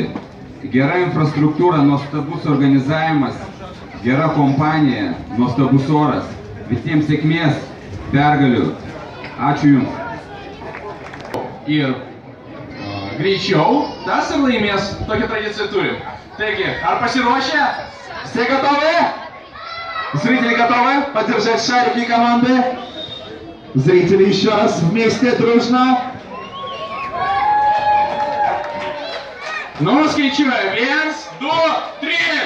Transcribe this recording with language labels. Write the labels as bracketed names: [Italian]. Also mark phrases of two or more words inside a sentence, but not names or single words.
[Lithuanian] Gera infrastruktūra, nuostabus organizavimas, gera kompanija, nuostabus oras. Visiems sėkmės, pergalių. Ačiū Jums. Ir greičiau tas ir laimės. Tokią tradiciją turim. Taigi, ar pasiruošę? [Russian] Все готовы? Зрители готовы поддержать шарики команды? Зрители еще раз вместе, дружно. Ну, скричиваем. 1, 2, 3.